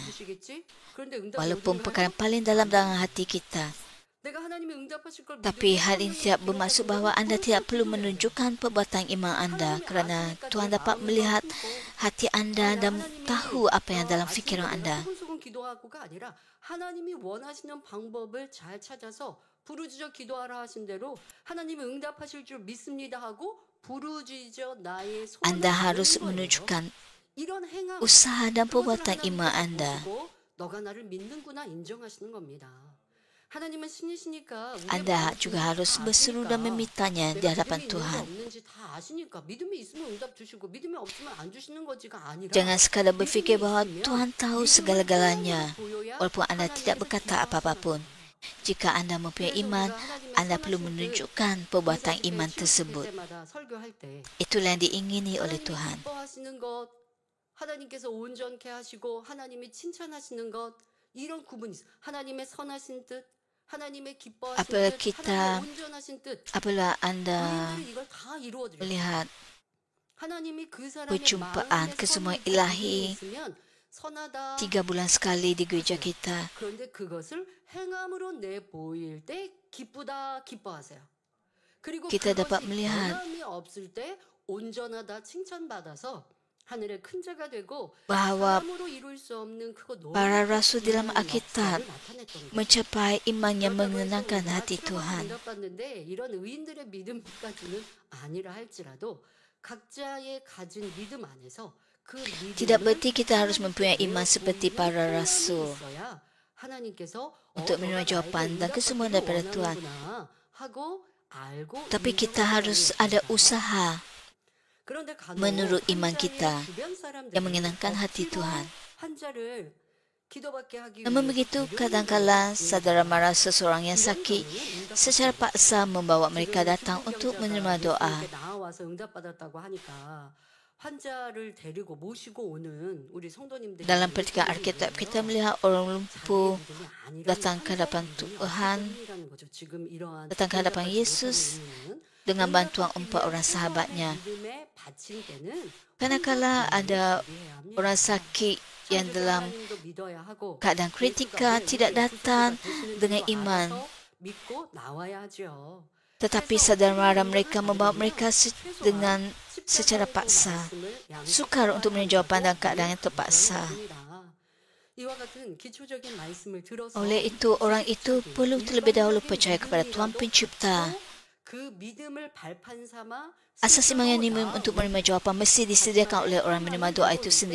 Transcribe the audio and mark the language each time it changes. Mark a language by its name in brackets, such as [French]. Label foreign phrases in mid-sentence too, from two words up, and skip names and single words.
[Malay] Walaupun perkara paling dalam hati kita, tapi hal ini tidak bermaksud bahawa Anda tidak perlu menunjukkan perbuatan iman Anda kerana Tuhan dapat melihat hati Anda dan tahu apa yang dalam fikiran Anda. [Korean] 하나님이 원하시는 방법을 잘 찾아서 부르짖어 기도하라 하신 대로 하나님이 응답하실 줄 믿습니다 하고 부르짖어 나의 소원을 [Malay] Anda harus menunjukkan usaha dan perbuatan iman Anda. [Korean] 너가 나를 믿는구나 인정하시는 겁니다. [Malay] Anda juga harus berseru dan memintanya di hadapan Tuhan. Jangan sekadar berfikir bahawa Tuhan tahu segala-galanya, walaupun Anda tidak berkata apa-apa pun. Jika Anda mempunyai iman, Anda perlu menunjukkan perbuatan iman tersebut. Itulah yang diingini oleh Tuhan. [Korean] 하나님께서 온전케 하시고 하나님이 칭찬하시는 것 이런 구분이 있어요. 하나님의 선하신 뜻, 하나님의 기뻐하신 [Malay] Apabila [Korean] 뜻, [Malay] kita, [Korean] 하나님의 온전하신 뜻. [Malay] apabila Anda [Korean] 의인들이 이걸 다 이루어드려요. [Malay] melihat [Korean] 하나님이 그 사람의 [Malay] perjumpaan [Korean] 마음에 [Malay] kesemua [Korean] 선이 [Malay] ilahi [Korean] 있으면 선하다. [Malay] 3 bulan sekali di gereja kita, [Korean] 그런데 그것을 행함으로 내보일 때 기쁘다 기뻐하세요. 그리고 [Malay] kita dapat [Korean] 그것이 [Malay] melihat [Korean] 변함이 없을 때 온전하다 칭찬받아서 하늘의 큰 자가 되고 [Malay] bahawa [Korean] 사람으로 이룰 수 없는 그거 [Malay] para rasul dalam [Korean] 놀라운 [Malay] Alkitab [Korean] 역사를 나타냈던 거예요. [Malay] mencapai iman yang [Korean] 그렇다고 해서 [Malay] menyenangkan [Korean] 우리가 [Malay] hati [Korean] 출애굽을 [Malay] Tuhan. [Korean] 응답받는데 이런 의인들의 믿음까지는 아니라 할지라도 각자의 가진 믿음 안에서 그 [Malay] Tidak [Korean] 믿음을 [Malay] berarti kita harus mempunyai iman seperti para [Korean] 행함이 [Malay] rasul [Korean] 있어야 하나님께서 [Malay] untuk menerima [Korean] 너가 [Malay] jawapan dan [Korean] 나에게 [Malay] kesemua [Korean] 응답받기를 [Malay] daripada Tuhan. [Korean] 원하는구나 하고 알고 [Malay] Tapi kita harus [Korean] 인정하는 [Malay] ada [Korean] 것입니다. [Malay] usaha [Korean] 그런데 간혹 [Malay] menurut iman [Korean] 환자의 [Malay] kita [Korean] 주변 사람들이 [Malay] yang menyenangkan hati [Korean] 억지로 [Malay] Tuhan. [Korean] 환자를 기도받게 하기 [Malay] Namun begitu, kadangkala saudara mara seseorang yang sakit secara paksa membawa mereka datang untuk menerima doa. [Korean] 나와서 응답받았다고 하니까 환자를 데리고 모시고 오는 우리 성도님들이 [Malay] Dalam pertigaan Alkitab, kita melihat orang lumpuh datang ke hadapan Tuhan, datang ke hadapan Yesus dengan bantuan 4 orang sahabatnya. Kadangkala ada orang sakit yang dalam keadaan kritikal tidak datang dengan iman, tetapi saudara mara mereka membawa mereka dengan secara paksa, sukar untuk menerima jawapan dalam keadaan yang terpaksa. Oleh itu, orang itu perlu terlebih dahulu percaya kepada Tuhan Pencipta. Asas iman yang minimum untuk menerima jawapan mesti disediakan oleh orang menerima doa itu sendiri.